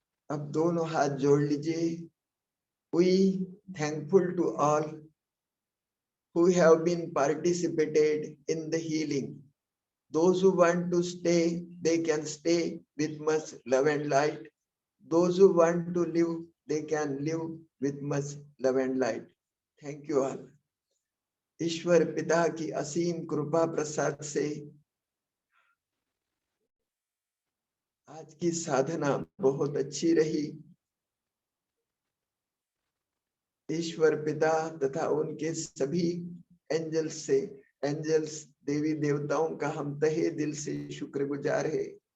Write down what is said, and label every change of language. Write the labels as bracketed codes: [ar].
[hi] अब दोनों हाथ जोड़ लीजिए। [en] We thankful to all who have been participated in the healing. Those who want to stay, they can stay with much love and light. Those who want to live, they can live with much love and light. Thank you all. [hi] ईश्वर पिता की असीम कृपा प्रसाद से आज की साधना बहुत अच्छी रही। ईश्वर पिता तथा उनके सभी एंजल्स देवी देवताओं का हम तहे दिल से शुक्रगुजार है।